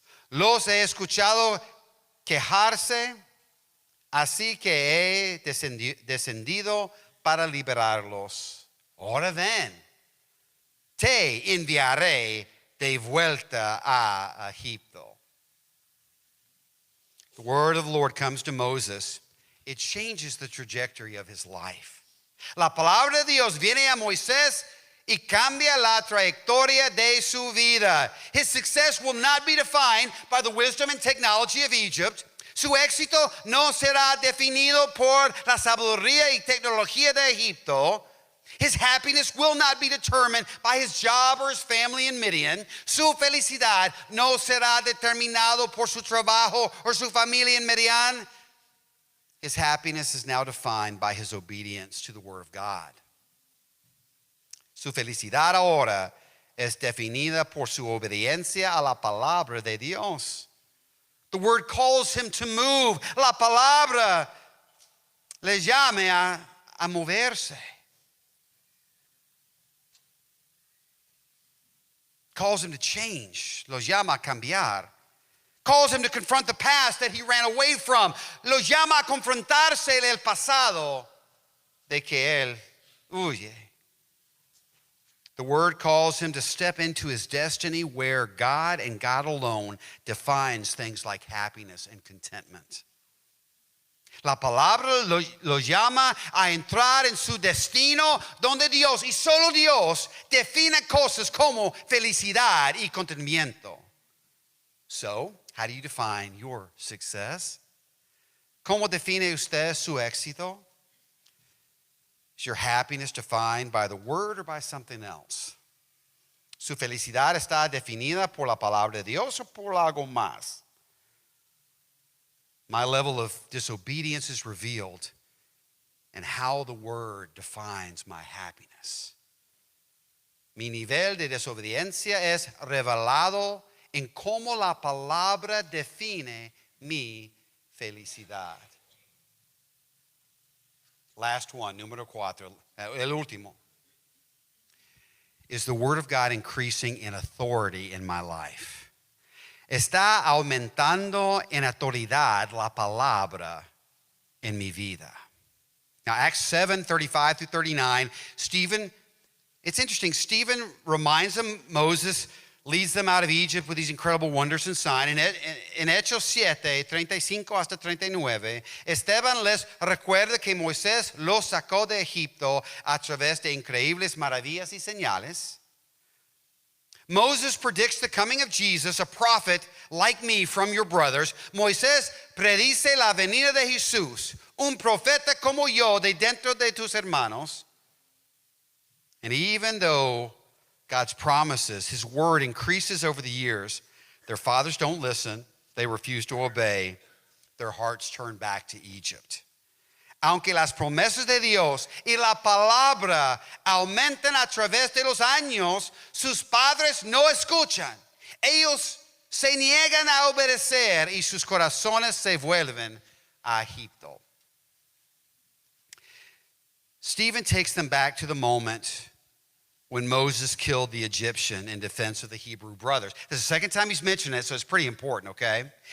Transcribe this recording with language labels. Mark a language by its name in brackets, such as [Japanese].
[Spanish] Los he escuchado quejarse, así que he descendido para liberarlos. Ahora ven, te enviaré de vuelta a Egipto. [English] The word of the Lord comes to Moses. It changes the trajectory of his life. [Spanish] La palabra de Dios viene a Moisés y cambia la trayectoria de su vida. [English] His success will not be defined by the wisdom and technology of Egypt. [Spanish] Su éxito no será definido por la sabiduría y tecnología de Egipto. [English] His happiness will not be determined by his job or his family in Midian. [Spanish] Su felicidad no será determinado por su trabajo or su familia en Midian. [English] His happiness is now defined by his obedience to the word of God. [Spanish] Su felicidad ahora es definida por su obediencia a la palabra de Dios. [English] The word calls him to move. [Spanish] La palabra le llame a moverse. [English] Calls him to change. [Spanish] Los llama a cambiar. [English] Calls him to confront the past that he ran away from. [Spanish] Los llama a confrontarse el pasado de que él huye. [English] The word calls him to step into his destiny where God and God alone defines things like happiness and contentment. [Spanish] La palabra lo llama a entrar en su destino donde Dios y solo Dios define cosas como felicidad y contentamiento. [English] So, how do you define your success? [Spanish] ¿Cómo define usted su éxito? [English] Is your happiness defined by the word or by something else? [Spanish] ¿Su felicidad está definida por la palabra de Dios o por algo más? [English] My level of disobedience is revealed in how the word defines my happiness. [Spanish] Mi nivel de desobediencia es revelado en cómo la palabra define mi felicidad. [English] Last one, [Spanish] número 4, el último. [English] Is the word of God increasing in authority in my life? [Spanish] Está aumentando en autoridad la palabra en mi vida. [English] Now, Acts 7:35 through 39, Stephen, it's interesting, Stephen reminds them, Moses leads them out of Egypt with these incredible wonders and signs. [Spanish] En Hechos 7:35 hasta 39, Esteban les recuerda que Moisés los sacó de Egipto a través de increíbles maravillas y señales. [English] Moses predicts the coming of Jesus, a prophet like me from your brothers. [Spanish] Moisés predice la venida de Jesús, un profeta como yo de dentro de tus hermanos. [English] And even though God's promises, his word increases over the years, their fathers don't listen, they refuse to obey, their hearts turn back to Egypt. [Spanish] Aunque las promesas de Dios y la palabra aumentan a través de los años, sus padres no escuchan. Ellos se niegan a obedecer y sus corazones se vuelven a Egipto. [English] Stephen takes them back to the moment when Moses killed the Egyptian in defense of the Hebrew brothers. This is the second time he's mentioned it, so it's pretty important, okay?